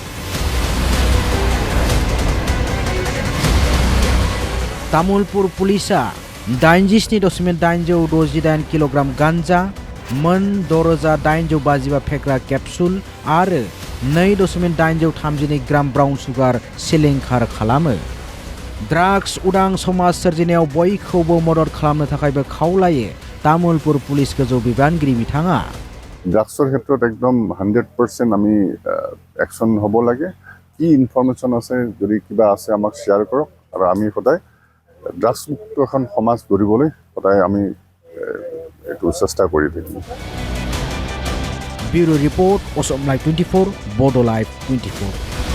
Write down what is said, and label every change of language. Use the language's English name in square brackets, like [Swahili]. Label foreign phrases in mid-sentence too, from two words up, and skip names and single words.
[Bodo] तामुलपुर पुलिसा 87.868 किल'ग्राम गान्जा मोन 6,855 फेग्रा केप्सुल आरो 2.832 ग्राम ब्राउन सुगार सिलिंखार खालामो। ड्राग्स उदां समाज सोरजिनायाव बयखौबो मदद खालामनो थाखायबो खावलायो तामुलपुर पुलिस गोजौ बिबानगिरि बिथाङा। [Assamese] ড্ৰাগছৰ ক্ষেত্ৰত একদম 100% আমি একশন হ'ব লাগে। কি ইনফৰমেশ্যন আছে যদি কিবা আছে আমাক শ্বেয়াৰ কৰক আৰু আমি সদায় ড্ৰাগছ মুক্ত এখন সমাজ গঢ়িবলৈ সদায় আমি এইটো চেষ্টা কৰি থাকিম। ব্যুৰো ৰিপৰ্ট অসম লাইভ 24 বডো লাইভ 24।